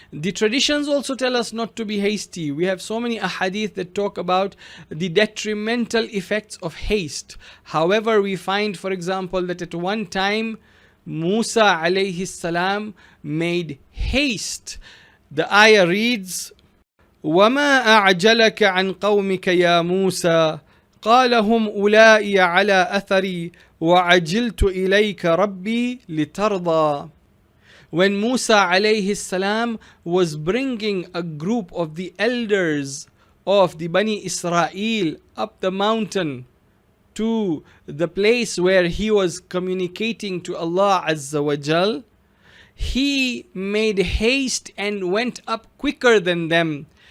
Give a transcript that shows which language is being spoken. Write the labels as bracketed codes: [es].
[en] The traditions also tell us not to be hasty. We have so many ahadith that talk about the detrimental effects of haste. However, we find, for example, that at one time Musa alayhi salam made haste. The ayah reads, [ar] وَمَا أَعْجَلَكَ عَنْ قَوْمِكَ يَا مُوسَى قال هم أولئي على أثري وعجلت إليك ربي لترضى. [en] When Musa alayhi salam was bringing a group of the elders of the Bani Israel up the mountain to the place where he was communicating to Allah Azza wa Jal, he made haste and went up quicker than them.